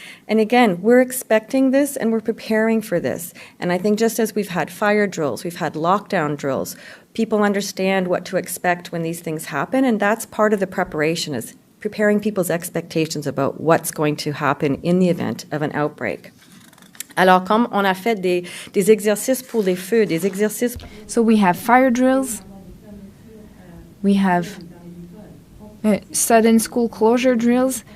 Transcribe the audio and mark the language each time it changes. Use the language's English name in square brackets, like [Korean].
[English] And again, we're expecting this and we're preparing for this. And I think just as we've had fire drills, we've had lockdown drills, people understand what to expect when these things happen, and that's part of the preparation, is preparing people's expectations about what's going to happen in the event of an outbreak. [French] Alors, comme on a fait des exercices pour les feux, des exercices... [English] So we have fire drills, we have sudden school closure drills.